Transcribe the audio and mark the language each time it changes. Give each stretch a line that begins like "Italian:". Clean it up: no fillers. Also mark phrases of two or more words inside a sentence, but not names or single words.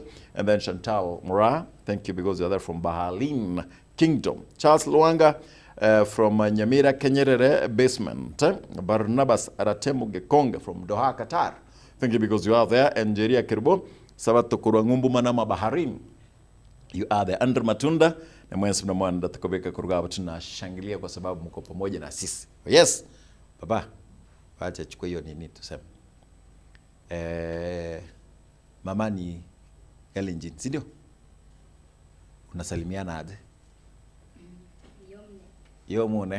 English: And then Chantal Mura, thank you because you're there from Bahalin Kingdom. Charles Luanga, from Nyamira Kenyerere Basement. Barnabas Aratemu Gekonga from Doha, Qatar. Thank you because you are there. And Jeria Kirbo, Sabato Kurangumbu Manama Baharin. You are there.
Swahili: Andrew Matunda, na mwensi mnamwanda tukobeka Kurugaba tunashangilia kwa sababu mko pamoja na sisi. Yes. Baba. Wacha chukua hiyo nini tuseme. Mama ni Kalenjin, si ndio? Unasalimiana aje? Yomune.